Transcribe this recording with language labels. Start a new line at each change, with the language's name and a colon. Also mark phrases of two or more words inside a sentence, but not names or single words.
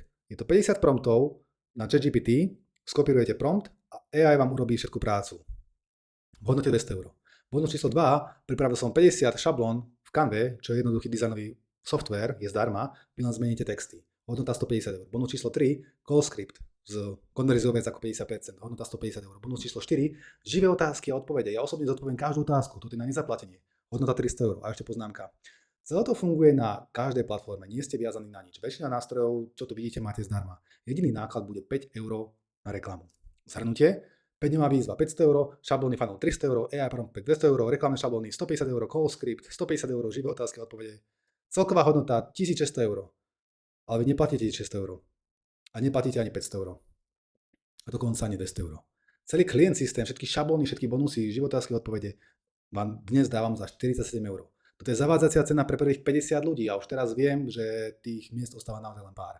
Slovak: Je to 50 promptov na ChatGPT, skopírujete prompt a AI vám urobí všetku prácu. V hodnote 200 eur. Bonus číslo 2, pripravil som 50 šablón v Canve, čo je jednoduchý dizajnový software, je zdarma, vy len zmeníte texty. Hodnota 150 eur. Bonus číslo 3,
English: call script
Slovak: s konverziou viac ako 50%, hodnota 150 eur. Bonus číslo 4, živé otázky a odpovede. Ja osobne zodpoviem každú otázku, toto je na nezaplatenie. Hodnota 300 eur. A ešte poznámka. Celé to funguje na každej platforme, nie ste viazaní na nič. Väčšina nástrojov, čo tu vidíte, máte zdarma. Jediný náklad bude 5 eur na reklamu. Zhrnutie, 5-dňová výzva 500 eur, šablónny funnel 300 eur, AI Prompt Pack 200 eur, reklamné šablóny 150 eur,
English: call script
Slovak: 150 eur, živé otázky a odpovede. Celková hodnota 1600 eur. Ale vy neplatíte 600 eur. A neplatíte ani 500 eur. A dokonca ani 200 eur. Celý klient systém, všetky šablóny, všetky bonusy, živé otázky a odpovede vám dnes dávam za 47 eur. Toto je zavádzacia cena pre prvých 50 ľudí a už teraz viem, že tých miest ostáva naozaj len pár.